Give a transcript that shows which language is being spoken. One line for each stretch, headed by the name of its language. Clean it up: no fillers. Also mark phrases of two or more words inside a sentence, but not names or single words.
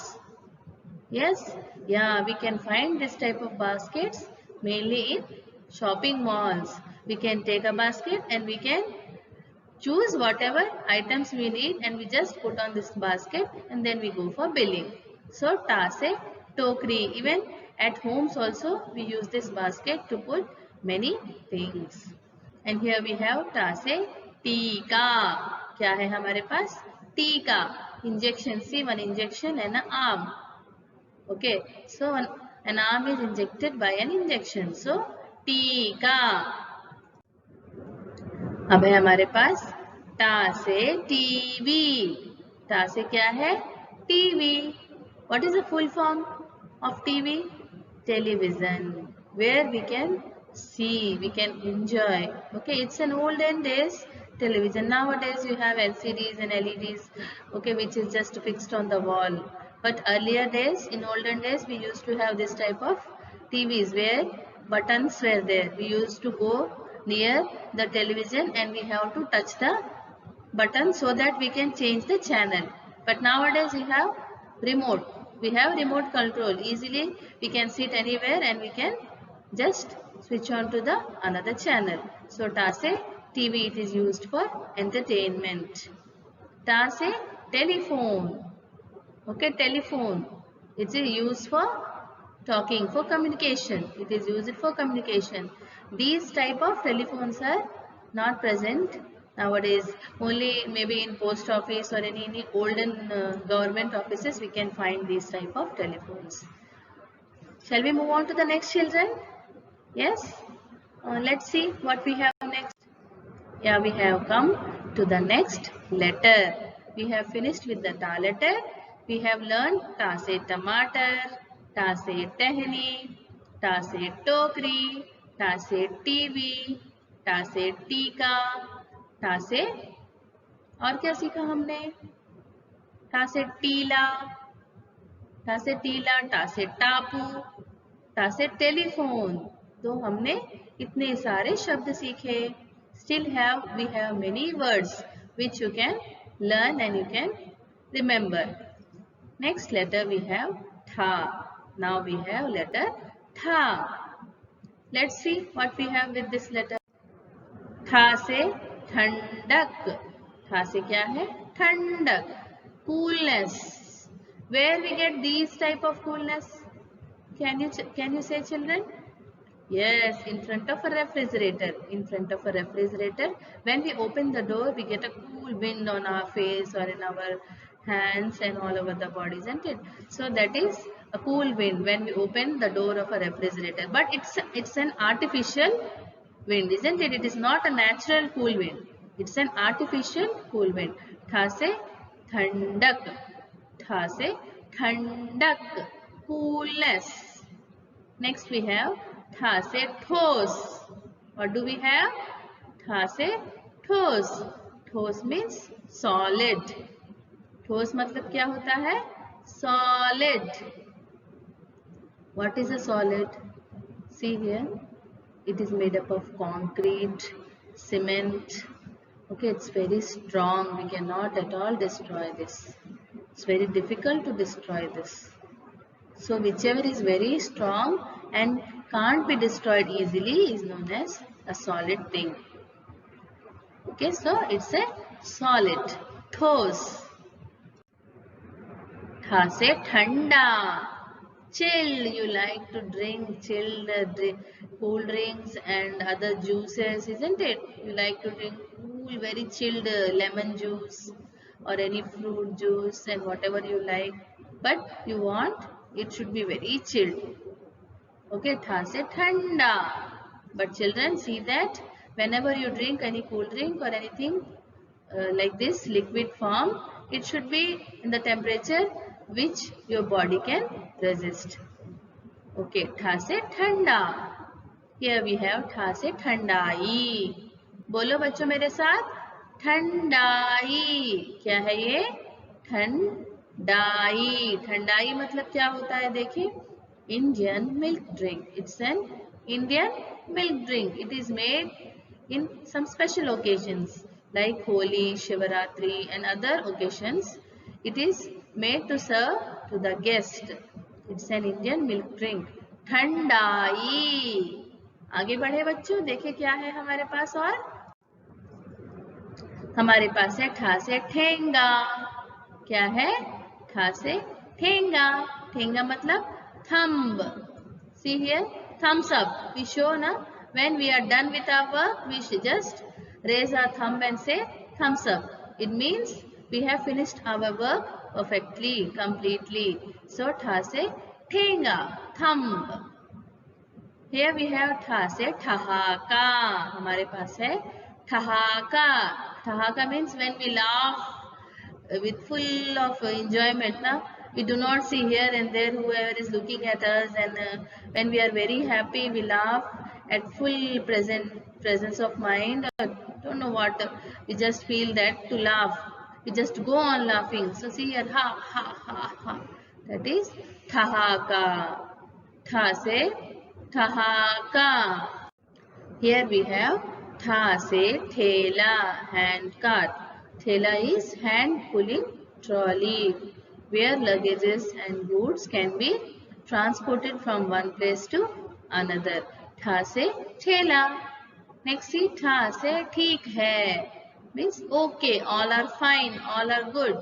English: Yes, yeah, we can find this type of baskets mainly in shopping malls. We can take a basket and we can choose whatever items we need and we just put on this basket and then we go for billing. So,
Hindi: ट से टोकरी.
English: Even at homes also we use this basket to put many things. And here we have
Hindi: ट से टीका. क्या है हमारे पास? टीका.
English: Injection. See, one injection and an arm. Okay, so an arm is injected by an injection.
Hindi: So टीका. अब है हमारे पास टा से टीवी. टा से क्या है? टीवी.
English: What is the full form of TV? Television, where we can see, we can enjoy. Okay, it's an olden days television. Nowadays you have LCDs and LEDs, okay, which is just fixed on the wall. But earlier days, in olden days, we used to have this type of TVs where buttons were there. We used to go near the television and we have to touch the button so that we can change the channel. But nowadays we have remote. We have remote control. Easily we can sit anywhere and we can just switch on to the another channel. So
Hindi: ट से TV,
English: it is used for entertainment.
Hindi: Ta se telephone.
English: Okay, telephone. It is used for talking, for communication. It is used for communication. These type of telephones are not present nowadays. Only maybe in post office or any olden government offices we can find these type of telephones. Shall we move on to the next, children? Yes? Let's see what we have next. Yeah, we have come to the next letter. We have finished with the ta letter. We have learned
Hindi: ट से tomato, ट से टहनी, ट से टोकरी, ट से टीवी, ट से टीका, ट से और क्या सीखा हमने? टा से टीला, टा से टीला, टा से टापू, टा से टेलीफोन. तो हमने इतने सारे शब्द सीखे.
English: Still we have many words which you can learn and you can remember. Next letter we have tha. Now we have letter tha. Let's see what we have with this letter.
Hindi: था से ठंडक. था से क्या है? ठंडक.
English: Coolness. Where we get these type of coolness? Can you say, children? Yes, in front of a refrigerator. In front of a refrigerator, when we open the door, we get a cool wind on our face or in our hands and all over the body, isn't it? So that is a cool wind when we open the door of a refrigerator. But it's an artificial wind, isn't it? It is not a natural cool wind. It's an artificial cool wind.
Hindi: ठ से ठंडक। ठ से ठंडक.
English: Coolness. Next we have
Hindi: ठ से ठोस.
English: What do we have?
Hindi: ठ से ठोस. ठोस
English: means solid.
Hindi: ठोस मतलब क्या होता है?
English: Solid. What is a solid? See here. It is made up of concrete, cement. Okay, it's very strong. We cannot at all destroy this. It's very difficult to destroy this. So whichever is very strong and can't be destroyed easily is known as a solid thing. Okay, so it's a solid.
Hindi: ठोस. था से ठंडा.
English: Chill. You like to drink chilled cool drinks and other juices, isn't it? You like to drink cool, very chilled lemon juice or any fruit juice and whatever you like. But you want it should be very chilled.
Hindi: Okay, ठ से ठंडा.
English: But children, see that whenever you drink any cool drink or anything like this liquid form, it should be in the temperature which your body can resist.
Hindi: Okay, ठ से ठंडा.
English: Here we have
Hindi: ठ से ठंडाई. बोलो बच्चों मेरे साथ. ठंडाई. क्या है ये? डाई, ठंडाई मतलब क्या होता है देखिए,
English: Indian milk drink, It's an Indian milk drink, it is made in some special occasions like Holi, Shivaratri and other occasions. It is made to serve to the guest. It's an Indian milk drink.
Hindi: ठंडाई। आगे बढ़े बच्चों, देखे क्या है हमारे पास और हमारे पास है ठा से ठेंगा। क्या है? ठा से ठेंगा। ठेंगा मतलब
English: थंब। See here, thumbs up. We show na when we are done with our work, we should just raise our thumb and say thumbs up. It means we have finished our work perfectly, completely. So
Hindi: ठ से ठेंगा,
English: thumb. Here we have
Hindi: ठ से ठहाका. हमारे पास है ठहाका. ठहाका
English: means when we laugh with full of enjoyment. Now we do not see here and there whoever is looking at us, and when we are very happy we laugh at full presence of mind, or don't know what, we just feel that to laugh, we just go on laughing. So see here, ha ha ha ha, that is ठहाका.
Hindi: ठ से ठहाका.
English: Here we have
Hindi: ठ से ठेला,
English: hand cart. Thela is hand pulling trolley where luggages and goods can be transported from one place to another.
Hindi: ठ से ठेला.
English: Next see
Hindi: ठ से ठीक है,
English: means okay, all are fine, all are good.